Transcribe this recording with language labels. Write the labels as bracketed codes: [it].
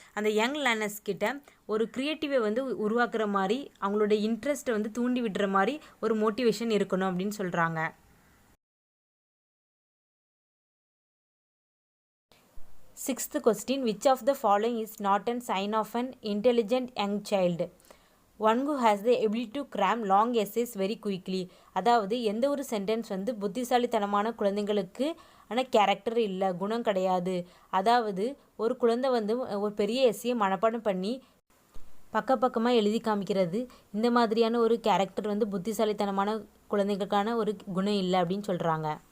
[ta] அந்த young learners கிட்ட ஒரு க்ரியேட்டிவை வந்து உருவாக்குற மாதிரி, அவங்களோட இன்ட்ரெஸ்ட்டை வந்து தூண்டி விடுற மாதிரி ஒரு மோட்டிவேஷன் இருக்கணும் அப்படின்னு சொல்கிறாங்க. [en] Sixth question, which of the following is not an sign of an intelligent young child. One who has the ability to cram long essays very quickly. [ta] அதாவது எந்த ஒரு சென்டென்ஸ் வந்து புத்திசாலித்தனமான குழந்தைங்களுக்கு ஆனால் கேரக்டர் இல்லை, குணம் கிடையாது. அதாவது ஒரு குழந்தை வந்து ஒரு பெரிய எஸ்ஸையை மனப்பாடம் பண்ணி பக்கமாக எழுதி காமிக்கிறது, இந்த மாதிரியான ஒரு கேரக்டர் வந்து புத்திசாலித்தனமான குழந்தைங்களுக்கான ஒரு குணம் இல்லை அப்படின்னு சொல்கிறாங்க.